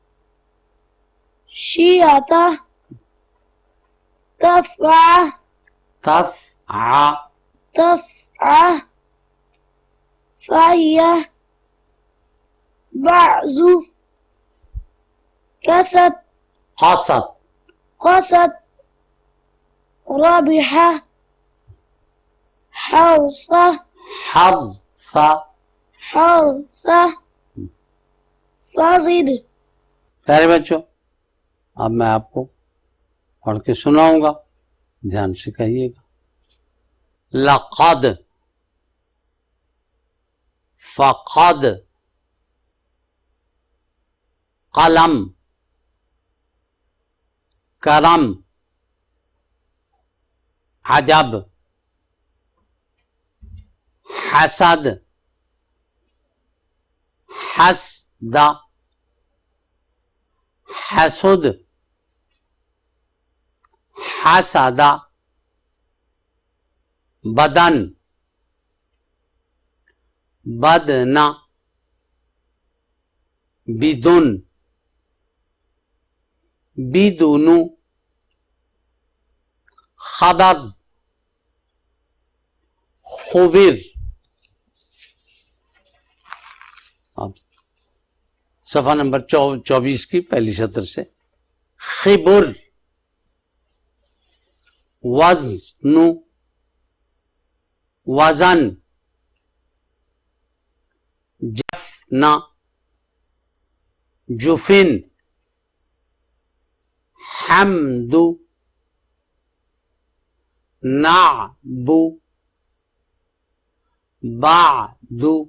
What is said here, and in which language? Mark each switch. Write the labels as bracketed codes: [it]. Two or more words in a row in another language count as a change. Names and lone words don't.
[ar] شيعة تفعى فهي بعض قصد ربح حرص فزد. [ur] پیارے بچوں، اب میں آپ کو پڑھ کے سناؤں گا، دھیان سے کہیے گا. [ar] لقد، فقد، قلم، کرم، عجب، حسد، حسد، حسد، حسد، بدن، بدن، بدن، بدن، خبر، خبر. [ur] اب صفحہ نمبر 24 کی پہلی سطر سے. [ar] خبر، وزن، وزن، جفن، جفن، حمد، نعب، بعد،